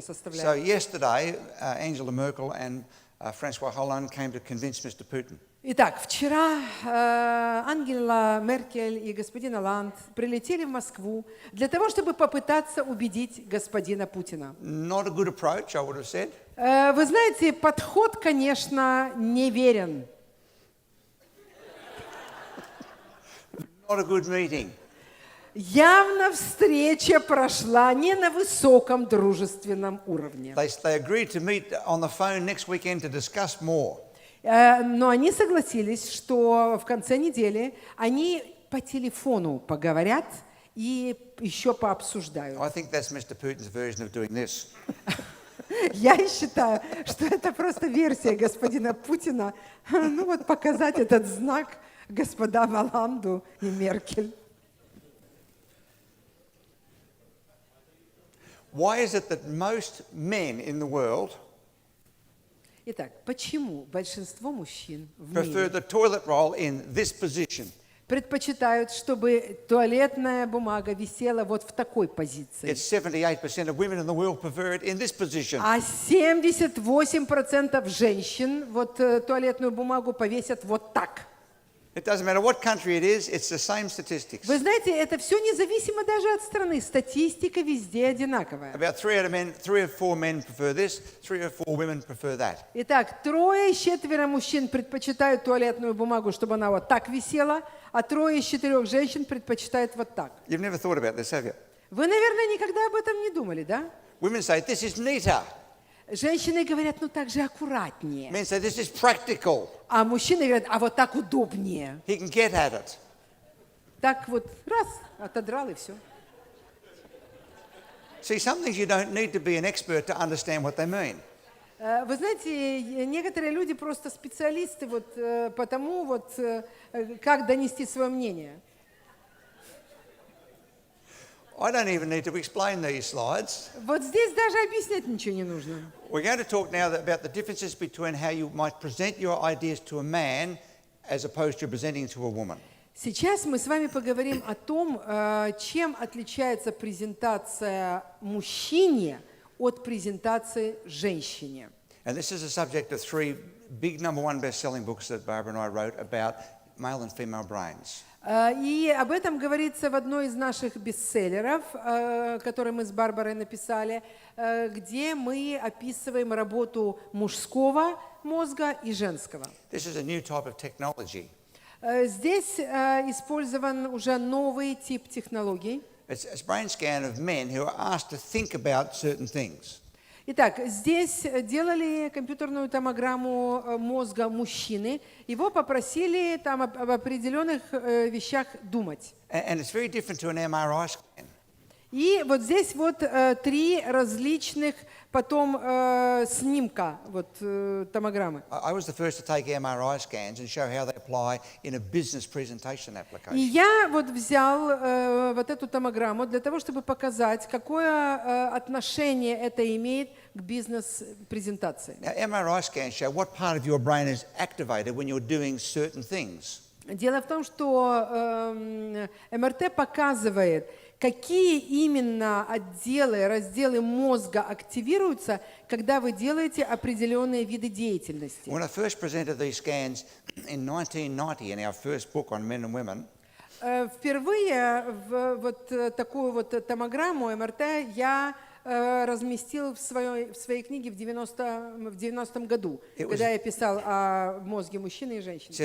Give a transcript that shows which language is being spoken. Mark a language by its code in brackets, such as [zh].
[en] So [ru] составляет. [en] yesterday, Angela Merkel and Francois Hollande came to convince Mr. Putin. [ru] Итак, вчера Ангела Меркель и господин Алланд прилетели в Москву для того, чтобы попытаться убедить господина Путина. [en] Not a good approach, I would have said. [ru] Вы знаете, подход, конечно, неверен. [en] Not a good meeting. [ru] Явно встреча прошла не на высоком дружественном уровне. [en] They agreed to meet on the phone next weekend to discuss more. [ru] Но они согласились, что в конце недели они по телефону поговорят и еще пообсуждают. [en] I think that's Mr. Putin's version of doing this. [ru] Я считаю, что это просто версия господина Путина, ну вот показать этот знак господам Алланду и Меркель. [en] Why is it that most men in the world [ru] Итак, почему большинство мужчин в [en] prefer [ru] мире [en] the toilet roll in this position? [ru] предпочитают, чтобы туалетная бумага висела вот в такой позиции? [en] Yet 78% of women in the world prefer it in this position. [ru] А 78% женщин вот туалетную бумагу повесят вот так. [en] It doesn't matter what country it is, it's the same statistics. [ru] Вы знаете, это все независимо даже от страны. Статистика везде одинаковая. [en] About 3 or 4 men prefer this, 3 or 4 women prefer that. [ru] Итак, 3 из 4 мужчин предпочитают туалетную бумагу, чтобы она вот так висела, а 3 из 4 женщин предпочитают вот так. [en] You've never thought about this, have you? [ru] Вы, наверное, никогда об этом не думали, да? [en] Women say, this is neater. [ru] Женщины говорят, ну так же аккуратнее. [en] Men say, this is practical. [ru] А мужчины говорят, а вот так удобнее. [en] He can get at it. [ru] Так вот, раз, отодрал и все. [en] See, some things you don't need to be an expert to understand what they mean. [ru] Вы знаете, некоторые люди просто специалисты вот по тому, вот, как донести свое мнение. [en] I don't even need to explain these slides. [ru] Вот здесь даже объяснять ничего не нужно. [en] We're going to talk now about the differences between how you might present your ideas to a man as opposed to presenting to a woman. [ru] Сейчас мы с вами поговорим о том, чем отличается презентация мужчине от презентации женщине. [en] And this is a subject of 3 big #1 best-selling books that Barbara and I wrote about male and female brains. [ru] И об этом говорится в одной из наших бестселлеров, который мы с Барбарой написали, где мы описываем работу мужского мозга и женского. [en] This is a new type of technology. [ru] Здесь использован уже новый тип технологий. [en] It's a brain scan of men who are asked to think about certain things. [ru] Итак, здесь делали компьютерную томограмму мозга мужчины. Его попросили там об определенных вещах думать. [en] And it's very different to an MRI scan. [ru] И вот здесь вот 3 различных потом снимка вот, томограммы. [en] I was the first to take MRI scans and show how they apply in a business presentation [ru] И [en] application. [ru] я вот взял вот эту томограмму для того, чтобы показать, какое отношение это имеет к бизнес-презентации. [en] Now, MRI scans show what part of your brain is activated when you're doing certain things. [ru] Дело в том, что МРТ показывает, какие именно отделы, разделы мозга активируются, когда вы делаете определенные виды деятельности. [en] When I first presented these scans in 1990 in our first book on men and women, [ru] Впервые вот такую вот томограмму МРТ я разместил в своей книге в 90-м году, когда я писал о мозге мужчины и женщины.